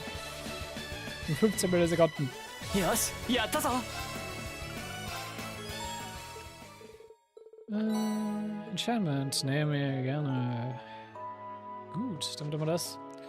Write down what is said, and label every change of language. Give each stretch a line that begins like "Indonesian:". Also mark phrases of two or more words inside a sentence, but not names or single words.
German: In 15 Millisekunden.
Japanese: よしやったぞ
English: Enchantment.
German: Nehmen wir gerne. Gut, dann tun wir das.